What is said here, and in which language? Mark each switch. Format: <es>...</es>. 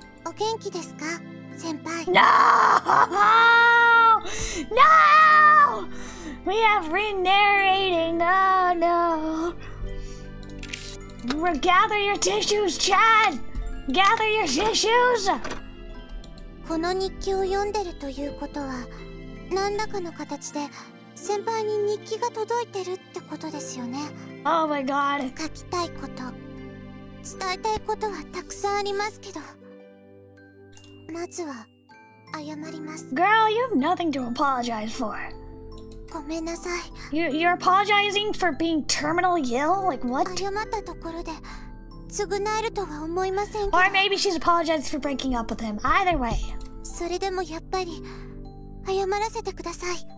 <ja>お元気ですか、先輩。</ja> <en>No! No! We have Rin narrating. Oh no. Gather your tissues, Chad! Gather your tissues!</en> <ja>この日記を読んでるということは、何らかの形で先輩に日記が届いてるってことですよね。</ja> <en>Oh my god.</en> <ja>書きたいこと、伝えたいことはたくさんありますけど、まずは謝ります。</ja> <en>Girl, you have nothing to apologize for.</en> <ja>ごめんなさい。</ja> <en>You're apologizing for being terminally ill? Like what?</en> <ja>謝ったところで償えるとは思いませんけど。</ja> <en>Or maybe she's apologized for breaking up with him. Either way.</en> <ja>それでもやっぱり謝らせてください。</ja>